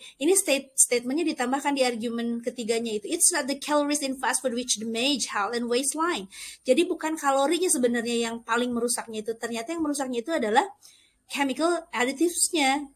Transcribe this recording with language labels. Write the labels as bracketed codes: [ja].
[id] Ini statementnya ditambahkan di argumen ketiganya itu. [en] It's not the calories in fast food which damage health and waistline. [id] Jadi bukan kalorinya sebenarnya yang paling merusaknya itu. Ternyata yang merusaknya itu adalah chemical additives-nya.